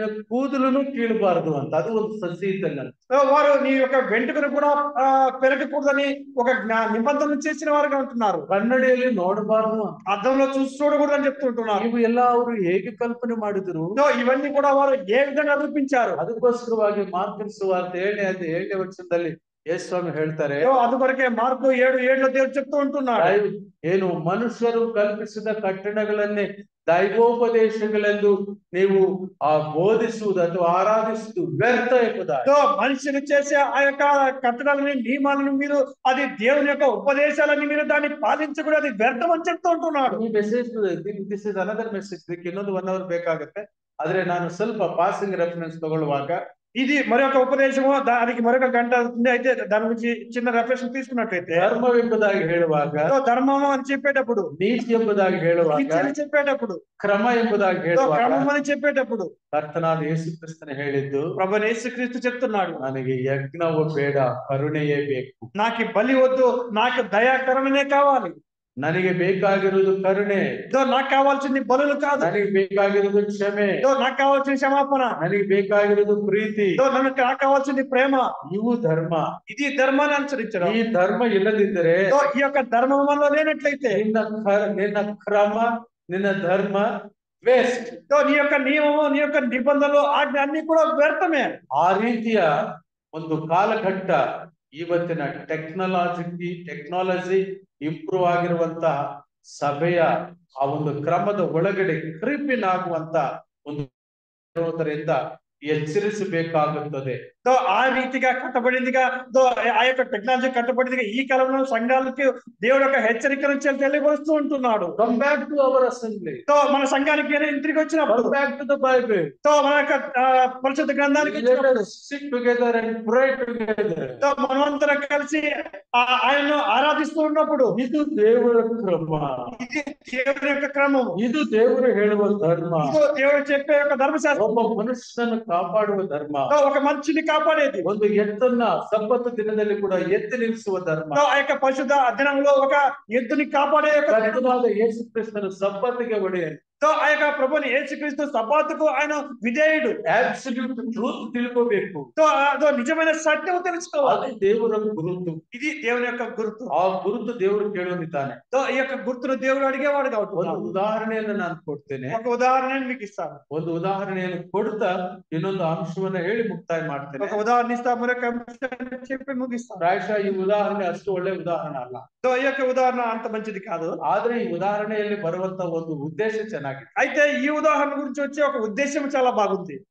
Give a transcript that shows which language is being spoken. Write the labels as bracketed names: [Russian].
[Kannada] ಕೂದಲುನು ಕೀಳಬಾರದು ಅಂತ, ಅದು ಒಂದು ಸಂಹಿತೆಯಲ್ಲಿ [Telugu] వారు నీ యొక్క వెంట్రుకను కూడా పెరగకూడదని ఒక నిబంధన చేసిన వారుగా ఉంటున్నారు. [Kannada] ಕನ್ನಡಿಯಲ್ಲಿ ನೋಡಬಾರದು, [Telugu] అద్దంలో చూసి చూడకూడదని చెప్తుంటున్నారు. [Kannada] ಇವು ಎಲ್ಲ ಅವರು ಹೇಗೆ ಕಲ್ಪನೆ ಮಾಡಿದ್ರು, [Telugu] ఇవన్నీ కూడా వారు ఏ విధంగా రూపించారు. [Kannada] ಅದಕ್ಕೋಸ್ಕರವಾಗಿ ಮಾರ್ಕನ ಸುವಾರ್ತೆ 7:7 ಯೇಸು ಸ್ವಾಮಿ ಹೇಳ್ತಾರೆ, [Telugu] అందుకొరకే మార్కు 7:7 దేవుడు చెప్తూ ఉంటున్నాడు, [Kannada] ಏನು ಮನುಷ್ಯರು ಕಲ್ಪಿಸಿದ ಕಟ್ಟಡಗಳನ್ನೇ ದೈವೋಪದೇಶಗಳೆಂದು ನೀವು ಬೋಧಿಸುವುದು ಅಥವಾ ಆರಾಧಿಸುವುದು ವ್ಯರ್ಥ ಎಂಬುದಾಗಿ. [Telugu] మనుషులు చేసే ఆ యొక్క కట్టడాలని నియమాలను మీరు అది దేవుని యొక్క ఉపదేశాలని మీరు దాన్ని పాలించకూడదు, అది వ్యర్థం అని చెప్తూ ఉంటున్నాడు. [English] ಈ message, this is another message. [Kannada] ಇದಕ್ಕೆ ಇನ್ನೊಂದು [English] 1 hour [Kannada] ಬೇಕಾಗುತ್ತೆ. ಆದ್ರೆ ನಾನು ಸ್ವಲ್ಪ [English] passing reference [Kannada] ತಗೊಳ್ಳುವಾಗ [Telugu] ఇది మరొక ఉపదేశము, దానికి మరొక గంట అవుతుంది. అయితే దాని గురించి చిన్న రెఫరెన్స్ తీసుకున్నట్లయితే, [Kannada] ಧರ್ಮವೆಂಬುದಾಗಿ ಹೇಳುವಾಗ, [Telugu] ధర్మము అని చెప్పేటప్పుడు, [Kannada] ನೀತಿ ಎಂಬುದಾಗಿ ಹೇಳುವಾಗ, [Telugu] చెప్పేటప్పుడు, [Kannada] ಕ್ರಮ ಎಂಬುದಾಗಿ ಹೇಳುವಾಗ, [Telugu] క్రమం అని చెప్పేటప్పుడు [Kannada] ಕರ್ತನಾದ ಯೇಸು ಕ್ರಿಸ್ತನು ಹೇಳಿದ್ದು, [Telugu] ప్రభువైన యేసుక్రీస్తు చెప్తున్నాడు, [Kannada] ನನಗೆ ಯಜ್ಞವು ಬೇಡ, ಕರುಣೆಯೇ ಬೇಕು. [Telugu] నాకు బలి వద్దు, నాకు దయాకరణమే కావాలి. [Kannada] ನನಗೆ ಬೇಕಾಗಿರುವುದು ಕರುಣೆ, [Telugu] నాకు కావాల్సింది బలులు కాదు. [Kannada] ನನಗೆ ಬೇಕಾಗಿರುವುದು ಕ್ಷಮೆ, [Telugu] నాకు కావాల్సిన క్షమాపణ. [Kannada] ನನಗೆ ಬೇಕಾಗಿರುವುದು ಪ್ರೀತಿ, [Telugu] నాకు కావాల్సింది ప్రేమ. [Kannada] ಇವು ಧರ್ಮ. [Telugu] ఇది ధర్మాన్ని అనుసరించడం. [Kannada] ಈ ಧರ್ಮ ಇಲ್ಲದಿದ್ದರೆ, [Telugu] ఈ యొక్క ధర్మం మనలో లేనట్లయితే [Kannada] ನಿನ್ನ ಕ್ರಮ, ನಿನ್ನ ಧರ್ಮ ವೇಸ್ಟ್. [Telugu] నీ యొక్క నియమము, నీ యొక్క నిబంధనలు, ఆజ్ఞ అన్ని కూడా వ్యర్థమే. [Kannada] ಆ ರೀತಿಯ ಒಂದು ಕಾಲಘಟ್ಟ ಇವತ್ತಿನ [English] technology improve [Kannada] ಆಗಿರುವಂತಹ ಸಭೆಯ ಆ ಒಂದು ಕ್ರಮದ ಒಳಗಡೆ ಕ್ರೀಪಿನ್ ಆಗುವಂತ ಒಂದು ಇರೋದರಿಂದ ಎಚ್ಚರಿಸಬೇಕಾಗುತ್ತದೆ. [Telugu] ఆ రీతిగా కట్టబడిందిగా ఆ యొక్క టెక్నాలజీ కట్టబడిందిగా ఈ కాలంలో సంఘాలకి దేవుడు యొక్క హెచ్చరికను తెలియపరుస్తూ ఉంటున్నాడు. [English] Come back to our assembly. [Telugu] మన సంఘానికి తిరిగి వచ్చినప్పుడు, [English] Come back to the Bible. [Telugu] మన యొక్క పరిశుద్ధ గ్రంథానికి [English] Let us sit together and pray together. [Telugu] మనమందరం కలిసి ఆయనను ఆరాధిస్తూ ఉన్నప్పుడు, [Kannada] ಇದು ದೇವರ ಕ್ರಮ, [Telugu] ఇది దేవుని యొక్క క్రమం, [Kannada] ಇದು ದೇವರು ಹೇಳುವ ಧರ್ಮ, [Telugu] ఇది దేవుడు చెప్పే యొక్క ధర్మశాస్త్రం, [Kannada] ಒಬ್ಬ ಮನುಷ್ಯನನ್ನು ಕಾಪಾಡುವ ಧರ್ಮ, [Telugu] ఒక మనిషిని కాపాడేది, [Kannada] ಒಂದು ಎತ್ತನ್ನ ಸಬ್ಬತ್ ದಿನದಲ್ಲಿ ಕೂಡ ಎತ್ತಿ ನಿಲ್ಲಿಸುವ ಧರ್ಮ. [Telugu] ఆ యొక్క పరిశుద్ధ దినంలో ఒక ఎద్దుని కాపాడే యొక్క [Kannada] ಕರ್ತನಾದ ಯೇಸು ಕ್ರಿಸ್ತನು ಸಬ್ಬತ್ತಿಗೆ ಒಡೆಯನು. [Telugu] ఆ యొక్క ప్రభుని యేసుక్రీస్తు సబ్బాతుకు ఆయన విధేయుడు. [English] absolute truth [Kannada] ತಿಳ್ಕೋಬೇಕು. [Telugu] నిజమైన సత్యం తెలుసుకోవాలి. [Kannada] ಅದು ದೇವರ ಗುರುತು. [Telugu] ఇది దేవుని యొక్క గుర్తు. [Kannada] ಆ ಗುರುತು ದೇವರು ಕೇಳುತ್ತಿದ್ದಾನೆ. [Telugu] ఈ యొక్క గుర్తును దేవుడు అడిగేవాడు కాబట్టి [Kannada] ಒಂದು ಉದಾಹರಣೆಯನ್ನು ನಾನು ಕೊಡ್ತೇನೆ. [Telugu] ఒక ఉదాహరణ మీకు ఇస్తాను. [Kannada] ಒಂದು ಉದಾಹರಣೆಯನ್ನು ಕೊಡ್ತಾ ಇನ್ನೊಂದು ಅಂಶವನ್ನ ಹೇಳಿ ಮುಕ್ತಾಯ ಮಾಡ್ತೇನೆ. [Telugu] ఒక ఉదాహరణ ఇస్తా, మరొక అంశాన్ని చెప్పి ముగిస్తాను. [Kannada] ಪ್ರಾಯಶಃ ಈ ಉದಾಹರಣೆ ಅಷ್ಟು ಒಳ್ಳೆ ಉದಾಹರಣೆ ಅಲ್ಲ. [Telugu] ఈ యొక్క ఉదాహరణ అంత మంచిది కాదు. [Kannada] ಆದ್ರೆ ಈ ಉದಾಹರಣೆಯಲ್ಲಿ ಬರುವಂತ ಒಂದು ಉದ್ದೇಶ ಚೆನ್ನಾಗಿದೆ. [Telugu] అయితే ఈ ఉదాహరణ గురించి వచ్చే ఒక ఉద్దేశం చాలా బాగుంది.